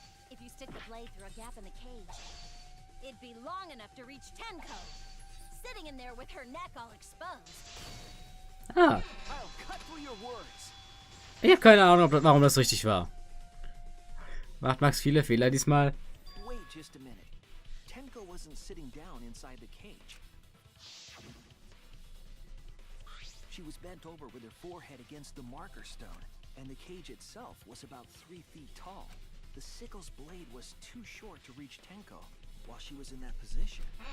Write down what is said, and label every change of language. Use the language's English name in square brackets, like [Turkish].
[English] If you stick the blade through a gap in the cage, it'd be long enough to reach Tenko, sitting in there with her neck all exposed. Ah. I'll cut through your words. [German] Ich habe keine Ahnung, warum das richtig war. Macht Max viele Fehler diesmal. [English] Wait just a minute. Tenko wasn't sitting down inside the cage. She was bent over with her forehead against the marker stone, and the cage itself was about 3 feet tall. The sickle's blade was too short to reach Tenko while she was in that position.